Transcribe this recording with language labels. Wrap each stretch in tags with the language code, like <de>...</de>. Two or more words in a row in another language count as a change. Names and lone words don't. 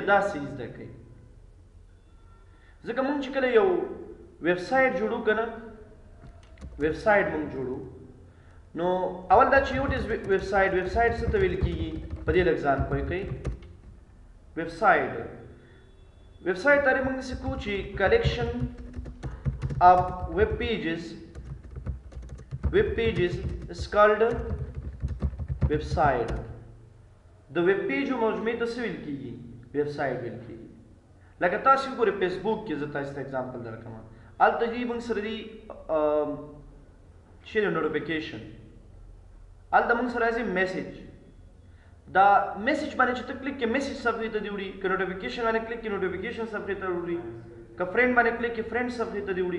<ps>داسې زده کوي ځکه موږ چې کله یو ویب سایټ جوړو که نه، ویب سایټ موږ جوړو نو اول دا چې یو ویب سایټ څه ته ویل کېږي؟ په دې لږ ځان پوه کوئ. ویب سایټ ته موږ داسې کوو چې</ps> <en>collection of web pages is called website.</en> <ps>د ویب پیجو مجموعې ته څه ویل کیږي؟ ویب سایټ ویل کیږي. لکه تاسو وګورئ فیسبوک کې زه تاسو ته اگزامپل درکوم. هلته دې موږ سره دي چې نوټیفیکیشن، هلته موږ سره راځي میسج. دا میسج باندې چې ته کلیک کې میسج صفحې ته دې وړي، که نوټیفیکیشن باندې کلیک کې نوټیفیکیشن صفحې ته وړي، که فرینډ باندې کلیک کې فرینډ صفحې ته دې وړي.</ps>